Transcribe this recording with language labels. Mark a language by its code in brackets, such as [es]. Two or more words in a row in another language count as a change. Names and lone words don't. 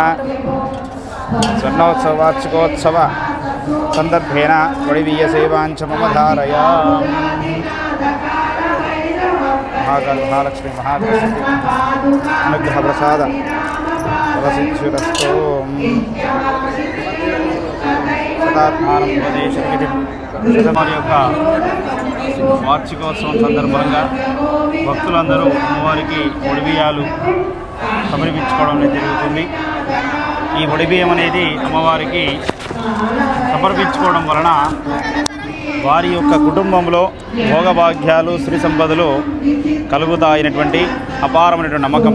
[sa] स्वर्णोत्सव वार्षिकोत्सव संदर्भेण वडिवीय सेवाञ्च मम धारयाम्। महाकाली महालक्ष्मी महासरस्वती अनुग्रह प्रसाद फलसिद्धिरस्तु। [te] శతాత్మానం శతమారి యొక్క వార్షికోత్సవం సందర్భంగా భక్తులందరూ అమ్మవారికి ఒడిబియ్యాలు సమర్పించుకోవడం జరుగుతుంది. ఈ ఒడిబియ్యం అనేది అమ్మవారికి సమర్పించుకోవడం వలన వారి యొక్క కుటుంబంలో భోగభాగ్యాలు శ్రీ సంపదలు కలుగుతాయనేటువంటి అపారమైనటువంటి నమ్మకం.